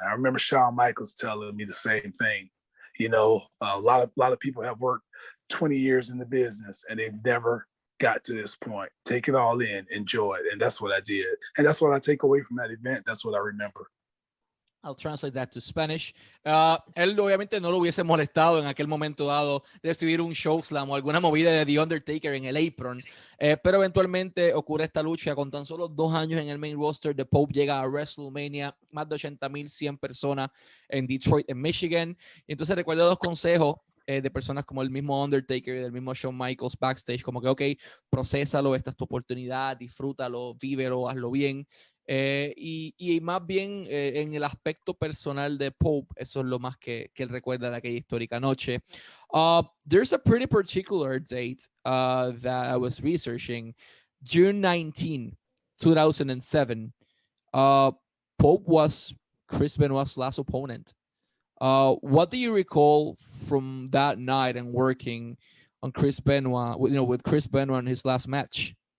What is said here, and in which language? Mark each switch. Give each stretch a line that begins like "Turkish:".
English: I remember Shawn Michaels telling me the same thing. You know, a lot of people have worked 20 years in the business, and they've never got to this point. Take it all in, enjoy it. And that's what I did. And that's what I take away from that event. That's what I remember. I'll translate that to Spanish.
Spanish: Él obviamente no lo hubiese molestado en aquel momento dado recibir un chokeslam o alguna movida de The Undertaker en el apron, pero eventualmente ocurre esta lucha con tan solo 2 años en el main roster. The Pope llega a WrestleMania, más de 80,100 personas en Detroit, en Michigan. Y entonces recuerdo los consejos de personas como el mismo Undertaker y del mismo Shawn Michaels backstage, como que, ok, procésalo, esta es tu oportunidad, disfrútalo, vívelo, hazlo bien. Y más bien en el aspecto personal de Pope, eso es lo más que él recuerda de aquella histórica noche.
English: There's a pretty particular date that I was researching. June 19, 2007. Pope was Chris Benoit's last opponent. What do you recall from that night and working on Chris Benoit, with Chris Benoit in his last match?